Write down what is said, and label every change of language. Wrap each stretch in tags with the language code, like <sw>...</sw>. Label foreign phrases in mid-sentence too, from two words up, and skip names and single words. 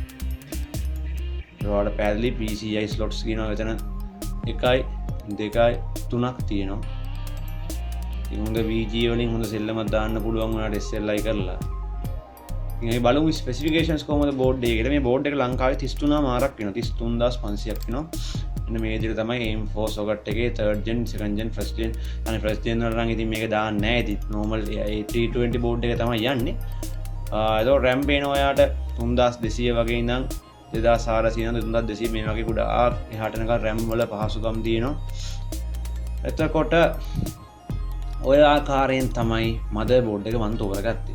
<si>ඔයාලට පැහැදිලි</si> <en>PCI slots</en> <si>කියනවා එතන 1යි 2යි 3ක් තියෙනවා. ඉතින් හොඳ VGA වලින් හොඳ සෙල්ලමක් දාන්න පුළුවන් ඔයාලට SLI කරලා. ඉතින් මේ බලමු ස්පෙસિෆිකේෂන්ස් කොහොමද බෝඩ් එකේට. මේ බෝඩ් එක ලංකාවේ 33000 මාරක් වෙනවා. 33500ක් වෙනවා. මෙන්න මේ විදිහට තමයි AM4 socket එකේ</si> <en>3rd gen, 2nd gen, 1st gen</en> <si>අනේ</si> <en>1st gen</en> <si>වල නම් ඉතින් මේක දාන්නේ නැහැ. ඉතින් normal A320 බෝඩ් එක තමයි යන්නේ. ඒතකොට RAM පේනවා ඔයාලට 3200 වගේ ඉඳන් 2400 ඉඳන් 3200 මේ වගේ ගොඩාක් එහාට යනකම් RAM වල පහසුකම් තියෙනවා. එතකොට ඔය ආකාරයෙන් තමයි මදර්බෝඩ් එක මම තෝරගත්තේ.</si>